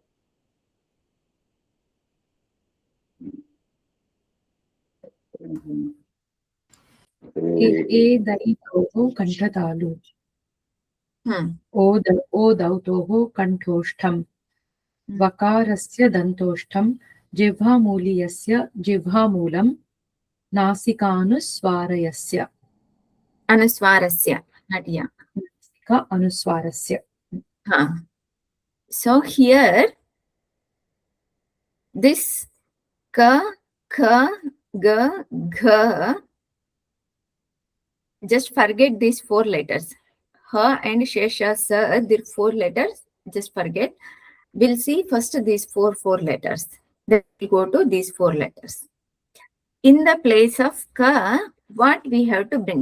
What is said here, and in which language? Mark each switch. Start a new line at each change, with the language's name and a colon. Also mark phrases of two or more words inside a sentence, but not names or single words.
Sanskrit: ए दैतोः कण्ठतालु ओ दौतोः कण्ठोष्ठम् वकारस्य दन्तोष्ठं जिह्वामूलीयस्य जिह्वामूलं नासिकानुस्वारस्य
English: Anuswarasya. Not ya.
Sanskrit: नासिका अनुस्वारस्य.
English: So here, this ka, kha, ga, gha, just forget these 4 letters. Ha and shesha, sa, there 4 letters, just forget. We'll see first these four letters. Then we go to these 4 letters. In the place of ka, what we have to bring?